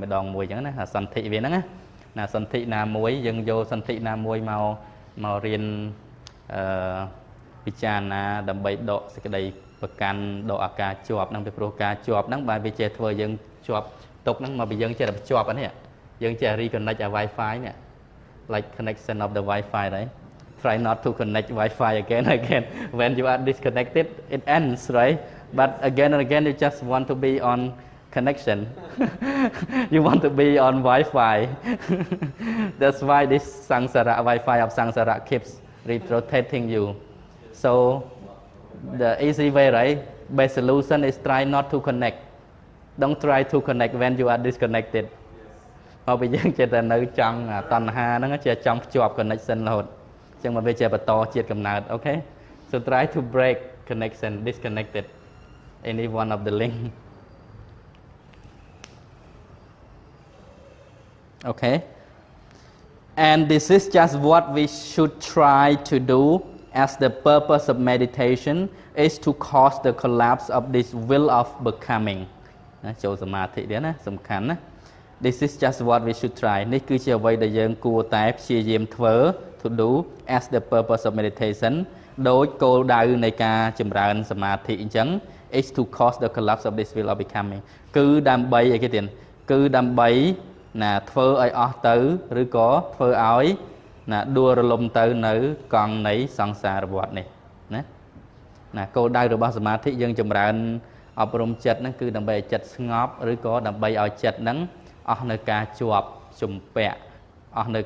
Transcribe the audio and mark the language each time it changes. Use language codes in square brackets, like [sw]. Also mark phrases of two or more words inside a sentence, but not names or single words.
[km] ញ្ចឹងណាសន្ធិវាហ្នឹងណាសន្ធិណាមួយយើងយកសន្ធិណាមួយមករៀនពិចារណា ដើម្បីដកសេចក្តីប្រកាន់ដកអាការជាប់ហ្នឹងពីព្រោះការជាប់ហ្នឹងបើវាចេះធ្វើយើងជាប់ទុកហ្នឹងមកពីយើងចេះ [en] តែភ្ជាប់អានេះយើងចេះ reconnect អា Wi-Fi នេះ like connection of the Wi-Fi right try not to connect Wi-Fi again when you are disconnected it ends right but again and again you just want to be on connection you want to be on Wi-Fi that's why this samsara Wi-Fi of samsara keeps rotating you so the easy way right best solution is try not to connect don't try to connect when you are disconnected [km] មកពីយើងចេះតែនៅចង់តណ្ហាហ្នឹងចេះចង់ភ្ជាប់ [en] connection [km] រហូតអញ្ចឹងមកវាចេះបន្តជាតិកំណើត [en] okay so try to break connection disconnected any one of the link okay and this is just what we should try to do as the purpose of meditation is to cause the collapse of this will of becoming [km] ចូលសមាធិទៀតណាសំខាន់ណា [en] this is just what we should try [km] នេះគឺជាអ្វីដែលយើងគួរតែព្យាយាមធ្វើ [en] to do as the purpose of meditation [km] ដោយគោលដៅនៃការចម្រើនសមាធិអញ្ចឹង [en] is to cause the collapse of this will of becoming [km] គឺដើម្បីអីគេទៀតគឺដើម្បីណាធ្វើឲ្យអស់ទៅឬ ក៏ធ្វើឲ្យណាដួលរលំទៅនៅកង់នៃសង្សារវដ្តនេះណាគោលដៅរបស់សមាធិយើងចម្រើនអប់រំចិត្តហ្នឹងគឺដើម្បីឲ្យចិត្តស្ងប់ឬក៏ដើម្បីឲ្យចិត្តហ្នឹងអស់នៅការជាប់ជំពាក់អស់នៅ